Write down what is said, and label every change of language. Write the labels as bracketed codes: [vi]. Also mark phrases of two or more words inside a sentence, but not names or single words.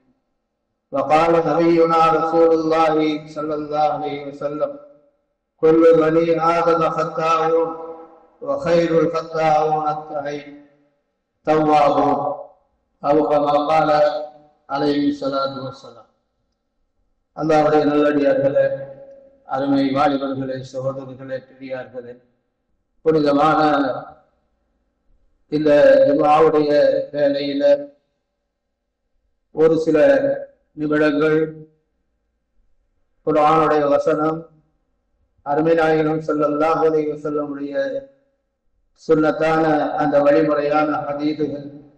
[ar] وقال نبينا رسول الله صلى الله عليه وسلم: كل بني آدم خطاؤون وخير الخطاؤون التوابون. أو كما قال عليه الصلاة والسلام. [ta] அல்லாஹ்வுடைய நல்லடியார்களே, அருமை வாலிபர்களே, சகோதரர்களே, பெரியார்களே, புனிதமான இந்த ஜும்ஆவுடைய வேளையில ஒரு சில நிமிடங்கள் குர்ஆனுடைய வசனம், அருமை நாயகம் [ar] صلى الله عليه وسلم [ta] சுன்னத்தான அந்த வழிமுறையான ஹதீதுகள்,